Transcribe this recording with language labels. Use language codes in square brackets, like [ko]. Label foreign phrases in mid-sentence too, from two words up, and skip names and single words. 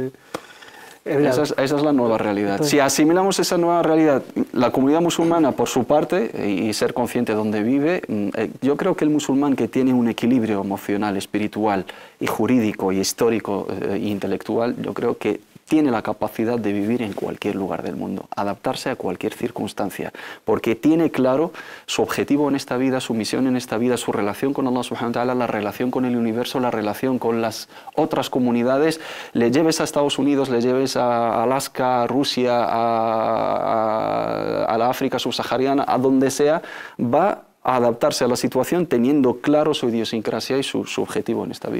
[es] Esa es la nueva realidad. Entonces, si asimilamos esa nueva realidad, la comunidad musulmana por su parte, y ser consciente de dónde vive, yo creo que el musulmán que tiene un equilibrio emocional, espiritual y jurídico y histórico e intelectual, yo creo que tiene la capacidad de vivir en cualquier lugar del mundo, adaptarse a cualquier circunstancia, porque tiene claro su objetivo en esta vida, su misión en esta vida, su relación con [ar] الله سبحانه وتعالى, [es] la relación con el universo, la relación con las otras comunidades. Le lleves a Estados Unidos, le lleves a Alaska, a Rusia, a la África subsahariana, a donde sea, va a adaptarse a la situación teniendo claro su idiosincrasia y su objetivo en esta vida.